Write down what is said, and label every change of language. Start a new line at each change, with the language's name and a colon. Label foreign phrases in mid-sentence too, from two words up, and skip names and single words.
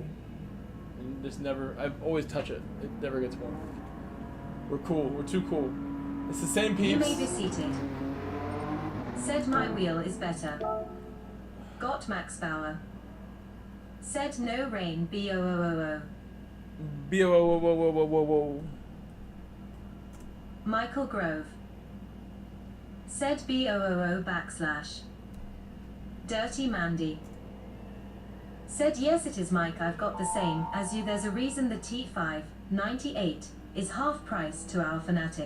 English: And just never... I always touch it. It never gets warm. We're cool. We're too cool. It's the same peeps. You may be seated. Said my wheel is better. Got Max Power. Said no rain, B-O-O-O-O. B-O-O-O-O-O-O-O. Michael Grove. Said B-O-O-O /. Dirty Mandy. Said yes it is Mike, I've got the same as you. There's a reason the T5 98 is half price to our Fanatec.